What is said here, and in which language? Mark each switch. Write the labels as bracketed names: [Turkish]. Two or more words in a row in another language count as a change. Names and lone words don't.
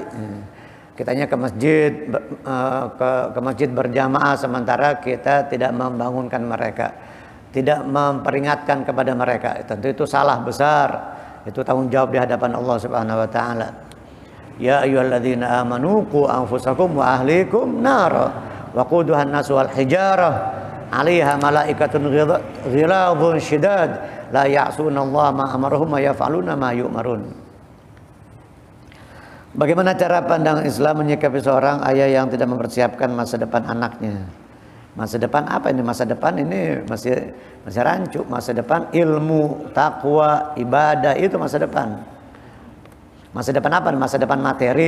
[Indonesian] Kitanya ke masjid berjamaah sementara kita tidak membangunkan mereka, tidak memperingatkan kepada mereka. Tentu itu salah besar. Itu tanggung jawab di hadapan Allah [Arabic] سبحانه وتعالى. يا أيها الذين آمنوا قوا أنفسكم وأهليكم نارا وقودها الناس والحجارة عليها ملائكة غلاظ شداد لا يعصون الله ما أمرهم ويفعلون ما يؤمرون. [Indonesian] Bagaimana cara pandang Islam menyikapi seorang ayah yang tidak mempersiapkan masa depan anaknya? Masa depan apa ini? Masa depan ini masih rancu. Masa depan ilmu, takwa, ibadah, itu masa depan. Masa depan apa? Masa depan materi.